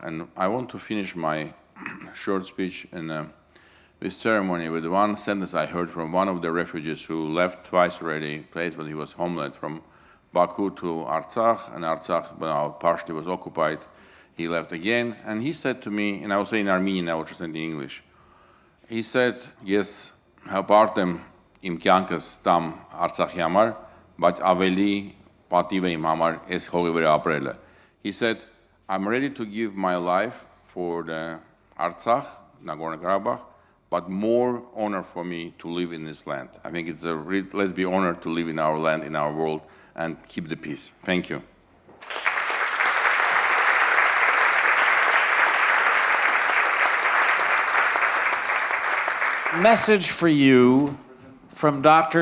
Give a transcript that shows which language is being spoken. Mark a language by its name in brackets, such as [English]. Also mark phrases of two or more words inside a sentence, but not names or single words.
[English] And I want to finish my short speech in this ceremony with one sentence I heard from one of the refugees who left twice already, place where he was homeland, from Baku to Artsakh, and Artsakh now partially was occupied. He left again, and he said to me, and I will say in Armenian, I will translate in English. He said, yes, [Armenian] հպարտեմ իմ կյանքս տամ Արցախի համար, բայց ավելի պատիվ է իմ համար այս հողի վրա ապրելը. [English] He said, I'm ready to give my life for the Artsakh, Nagorno-Karabakh, but more honor for me to live in this land. I think it's let's be honored to live in our land, in our world, and keep the peace. Thank you. Message for you from Dr.